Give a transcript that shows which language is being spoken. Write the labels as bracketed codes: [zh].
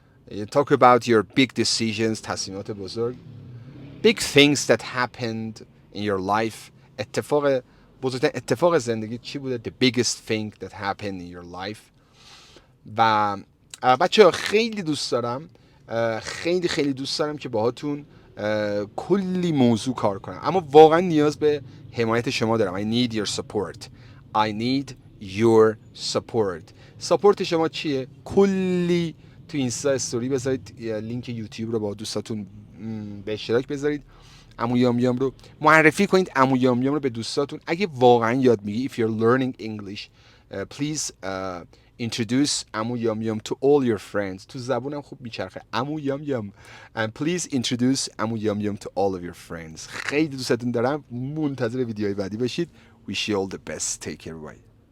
[en] Talk about your big decisions [fa] تصمیمات بزرگ. [en] Big things that happened in your life. [fa] بزرگترین اتفاق زندگی چی بوده؟ [en] The biggest thing that happened in your life. [fa] و بچه خیلی دوست دارم خیلی دوست دارم که باهاتون کلی موضوع کار کنم اما واقعا نیاز به حمایت شما دارم. [en] I need your support. I need your support. [fa] ساپورت شما چیه؟ کلی تو اینستا استوری بذارید لینک یوتیوب رو با دوستاتون به اشتراک بذارید. عمو یام رو معرفی کنید. عمو یام رو به دوستاتون. اگه واقعا یاد میگی [en] if you're learning English please introduce عمو یام to all your friends. [fa] تو زبونم خوب میچرخه عمو یام. [en] And please introduce عمو یام to all of your friends. [fa] خیلی دوستتون دارم. منتظر ویدیوهای بعدی باشید. [en] Wish you all the best. Take care. Bye.